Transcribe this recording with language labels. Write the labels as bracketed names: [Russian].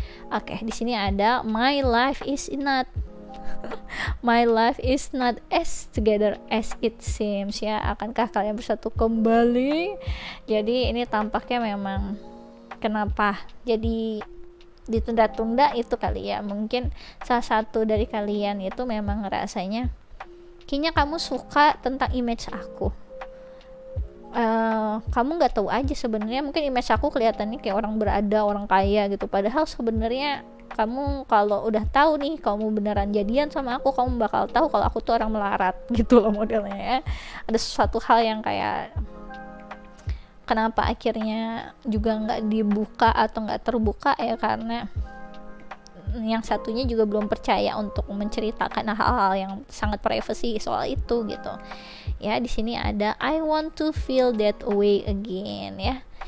[Indonesian] Oke, di sini ada [English] my life is not my life is not as together as it seems ya. [Indonesian] Akankah kalian bersatu kembali? Jadi ini tampaknya memang kenapa jadi ditunda-tunda itu kali ya, mungkin salah satu dari kalian itu memang ngerasanya kayaknya kamu suka tentang image aku, kamu nggak tahu aja sebenarnya, mungkin image aku kelihatannya kayak orang berada, orang kaya gitu, padahal sebenarnya kamu kalau udah tahu nih kamu beneran jadian sama aku, kamu bakal tahu kalau aku tuh orang melarat gitu loh modelnya ya. Ada sesuatu hal yang kayak kenapa akhirnya juga nggak dibuka atau nggak terbuka ya, karena yang satunya juga belum percaya untuk menceritakan hal-hal yang sangat privacy soal itu gitu ya. Di sini ada [English] I want to feel that way again ya.